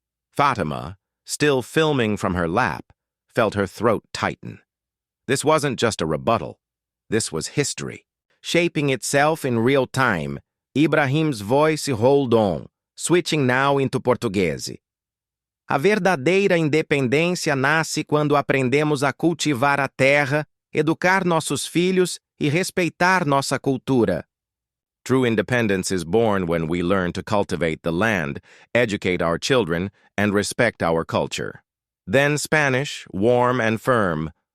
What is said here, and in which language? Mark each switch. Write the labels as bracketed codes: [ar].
[en] Fatima, still filming from her lap, felt her throat tighten. This wasn't just a rebuttal. This was history, shaping itself in real time. Ibrahim's voice hold on, switching now into Portuguese. [pt] A verdadeira independência nasce quando aprendemos a cultivar a terra, educar nossos filhos e respeitar nossa cultura. [en] True independence is born when we learn to cultivate the land, educate our children, and respect our culture. Then Spanish, warm and firm.